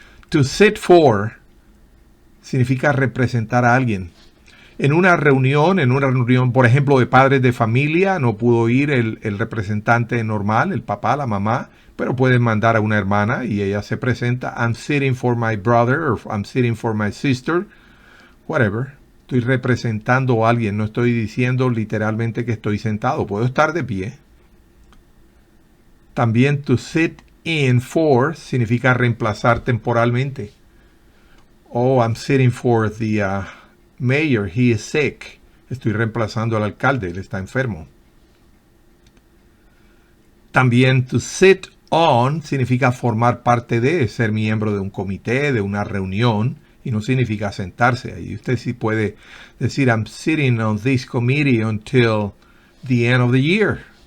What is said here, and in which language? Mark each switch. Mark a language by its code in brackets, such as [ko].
[es] To sit for significa representar a alguien. En una reunión, por ejemplo, de padres de familia, no pudo ir el representante normal, el papá, la mamá, pero pueden mandar a una hermana y ella se presenta. [en] I'm sitting for my brother, or I'm sitting for my sister, whatever. [es] Estoy representando a alguien, no estoy diciendo literalmente que estoy sentado, puedo estar de pie. También to sit in for significa reemplazar temporalmente. [en] Oh, I'm sitting for the mayor, he is sick. [es] Estoy reemplazando al alcalde, él está enfermo. También to sit on significa formar parte de, ser miembro de un comité, de una reunión, y no significa sentarse. Ahí usted sí puede decir, [en] I'm sitting on this committee until the end of the year.